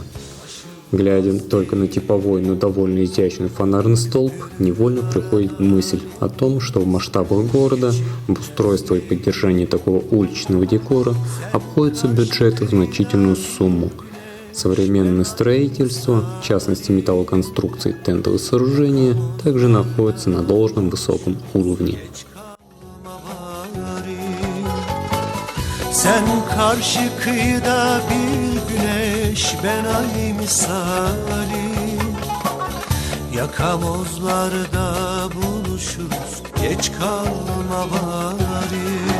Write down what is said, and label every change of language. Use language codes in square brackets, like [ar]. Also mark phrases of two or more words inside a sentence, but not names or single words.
[ru] Глядя только на типовой, но довольно изящный фонарный столб, невольно приходит мысль о том, что в масштабах города обустройство и поддержание такого уличного декора обходится бюджету в значительную сумму. Современное строительство, в частности металлоконструкции, тентовые сооружения, также находятся на должном высоком уровне. [tr] Sen karşı kıyıda bir güneş, ben ay misali. Yakamozlarda buluşuruz geç kalma bari.